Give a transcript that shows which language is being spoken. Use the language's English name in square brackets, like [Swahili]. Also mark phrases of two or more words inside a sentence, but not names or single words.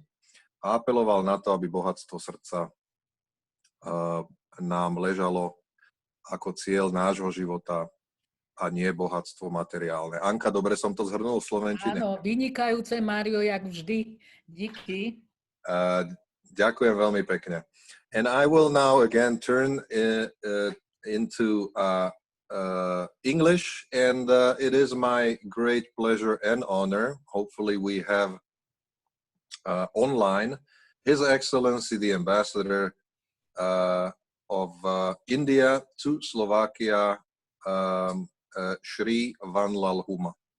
[Slovak] A apeloval na to, aby bohatstvo srdca nám ležalo ako cieľ nášho života a nie bohatstvo materiálne. Anka, dobre som to zhrnul v slovenčine? Áno, vynikajúce, Mário, jak vždy. [Czech] Díky. [Slovak] Ďakujem veľmi pekne. [English] And I will now again turn into English, and it is my great pleasure and honor. Hopefully we have online His Excellency the Ambassador of India to Slovakia, Shri Vanlalhuma.